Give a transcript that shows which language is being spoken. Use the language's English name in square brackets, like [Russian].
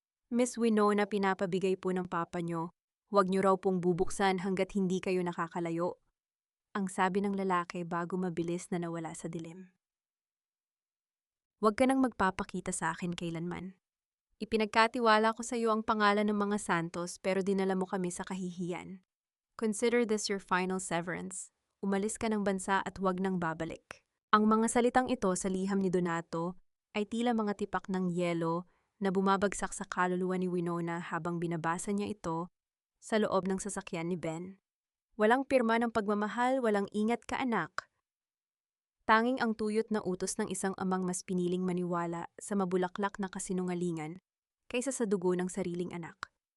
[Filipino] Miss Winona, pinapabigay po ng papa nyo. Huwag nyo raw pong bubuksan hanggat hindi kayo nakakalayo. Ang sabi ng lalaki bago mabilis na nawala sa dilim. Huwag ka nang magpapakita sa akin kailanman. Ipinagkatiwala ko sa iyo ang pangalan ng mga Santos pero dinala mo kami sa kahihiyan. [English] Consider this your final severance. [Filipino] Umalis ka ng bansa at huwag nang babalik. Ang mga salitang ito sa liham ni Donato ay tila mga tipak ng yelo na bumabagsak sa kaluluwa ni Winona habang binabasa niya ito sa loob ng sasakyan ni Ben. Walang pirma ng pagmamahal, walang ingat ka anak. Tanging ang tuyot na utos ng isang amang mas piniling maniwala sa mabulaklak na kasinungalingan kaysa sa dugo ng sariling anak.